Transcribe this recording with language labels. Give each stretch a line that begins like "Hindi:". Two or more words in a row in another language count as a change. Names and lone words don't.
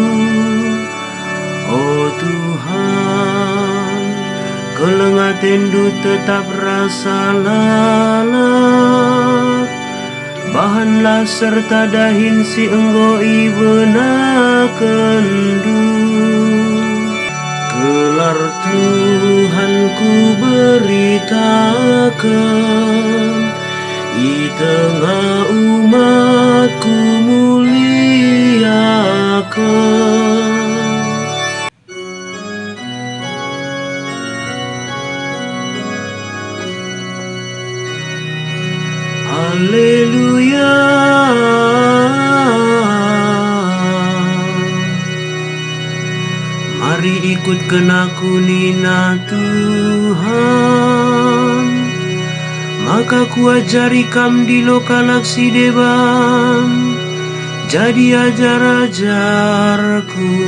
Batak Karo: Oh Tuhan, kelengatendu tetap rasa lalap, bahanlah serta dahin si enggo ibenakendu.
Indonesian: Gelar Tuhan ku beritakan, di tengah umatku muliakan. Haleluya, mari ikutkan aku nina Tuhan, maka ku ajari kam
Batak Karo: di lokalaksi deban,
Indonesian: jadi ajar-ajarku.